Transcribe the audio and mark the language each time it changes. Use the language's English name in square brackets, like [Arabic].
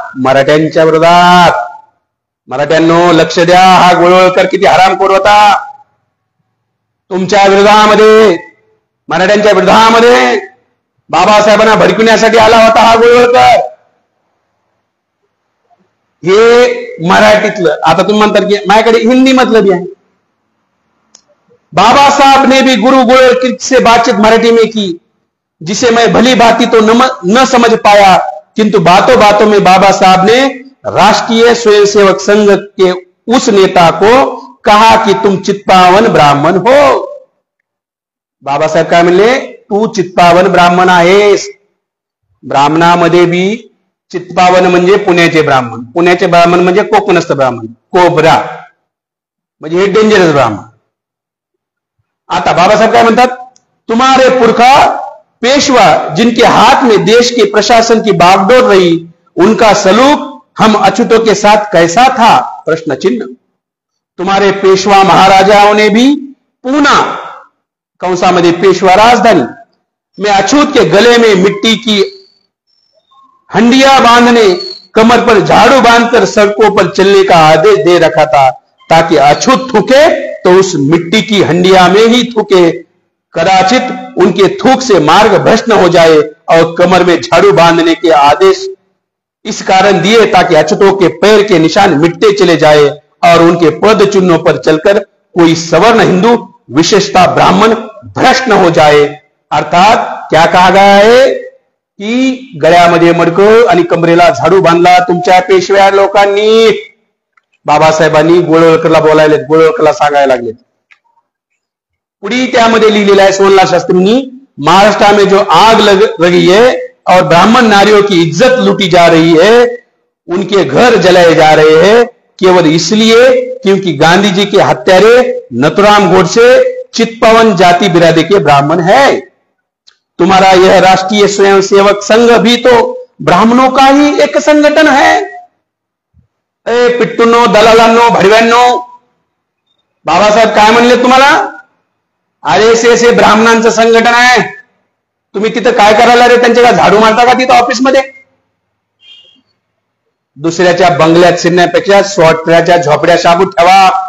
[Marathi] मराठ्यांच्या विरोधात. मराठ्यांनो लक्ष द्या, हा गोळवळकर किती हरामखोर होता. तुमच्या विरोधामध्ये मराठ्यांच्या विरोधामध्ये बाबासाहेबांना भडकवण्यासाठी आला होता हा गोळवळकर. हे मराठीतलं. आता तुम्ही म्हणतात की माझ्याकडे हिंदी मधलं भी आहे. [Hindi] बाबा साहब ने भी गुरु गोळवलकर से बातचीत मराठी में की, जिसे मैं भली भांति तो न समझ पाया, किंतु बातों बातों में बाबा साहब ने राष्ट्रीय स्वयंसेवक संघ के उस नेता को कहा कि तुम चित्पावन ब्राह्मण हो. [Marathi] बाबासाहेब काय म्हणले, तू चित्पावन ब्राह्मण आहेस. ब्राह्मणामध्ये बी चित्पावन म्हणजे पुण्याचे ब्राह्मण, पुण्याचे ब्राह्मण म्हणजे कोकणस्थ ब्राह्मण, कोबरा म्हणजे हे डेंजरस ब्राह्मण. आता बाबासाहेब काय म्हणतात, [Hindi] तुम्हारे पुरखा पेशवा जिनके हाथ में देश के प्रशासन की बागडोर रही, उनका सलूक हम अछूतों के साथ कैसा था? प्रश्न चिन्ह. तुम्हारे पेशवा महाराजाओं ने भी पूना कंसामध्ये पेशवा राजधानी में अछूत के गले में मिट्टी की हंडिया बांधने, कमर पर झाड़ू बांधकर सड़कों पर चलने का आदेश दे रखा था, ताकि अछूत थूके तो उस मिट्टी की हंडिया में ही थूके. कदाचित उनके थूक से मार्ग भ्रष्ट हो जाए और कमर में झाड़ू बांधने के आदेश इस कारण दिए ताकि अछूतों के पैर के निशान मिटते चले जाए और उनके पद चिन्हों पर चलकर कोई सवर्ण हिंदू विशेषतः ब्राह्मण भ्रष्ट न हो जाए. अर्थात क्या कहा गया है की [Marathi] गळ्यामध्ये मडकं आणि कमरेला झाडू बांधला तुमच्या पेशव्या लोकांनी. बाबासाहेबांनी गोळवळकरला बोलायले, गोळवळकरला सांगायला लागले. पुढे त्यामध्ये लिहिलेलं आहे सोनलाल शास्त्रींनी, [Hindi] महाराष्ट्र में जो आग लग रही है और ब्राह्मण नारियों की इज्जत लूटी जा रही है, उनके घर जलाए जा रहे हैं केवल इसलिए क्योंकि गांधी जी के हत्यारे नथुराम गोडसे चित्पावन जाति बिरादरी के ब्राह्मण है. तुम्हारा यह राष्ट्रीय स्वयंसेवक संघ भी तो ब्राह्मणों का ही एक संगठन है. [Marathi] पिट्टूंनो, दलालांनो, भडव्यांनो, बाबासाहेब काय म्हणले तुम्हाला? RSS हे ब्राह्मणांचं संघटन आहे. तुम्ही तिथं काय करायला रे? त्यांच्या झाडू मारता का तिथं ऑफिसमध्ये? दुसऱ्याच्या बंगल्यात शिरण्यापेक्षा स्वतःच्या झोपड्या शाबूत ठेवा.